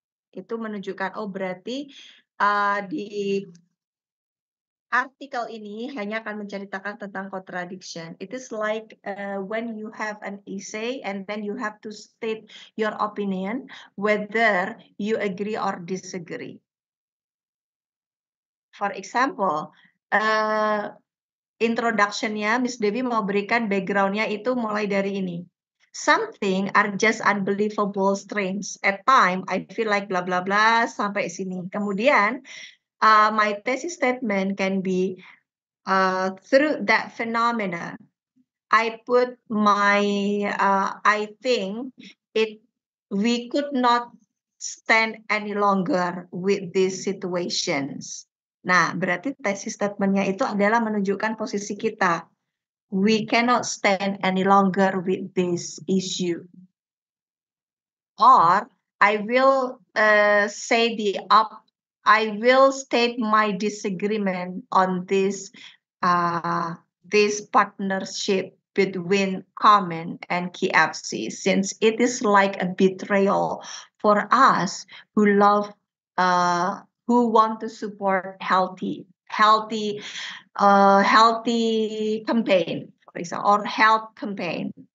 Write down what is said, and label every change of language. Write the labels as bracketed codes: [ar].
[id] Itu menunjukkan, oh berarti di artikel ini hanya akan menceritakan tentang contradiction. [en] It is like when you have an essay and then you have to state your opinion whether you agree or disagree. For example, [id] introduction-nya Miss Devi mau berikan background-nya itu mulai dari ini. [en] Something are just unbelievable strange. At time I feel like blah blah blah [id] sampai sini. Kemudian [en] my thesis statement can be through that phenomena, I put my I think we could not stand any longer with these situations. [id] Nah, berarti tesis statement-nya itu adalah menunjukkan posisi kita. [en] We cannot stand any longer with this issue. Or I will I will state my disagreement on this partnership between Common and KFC, since it is like a betrayal for us who want to support healthy campaign, for example, or health campaign.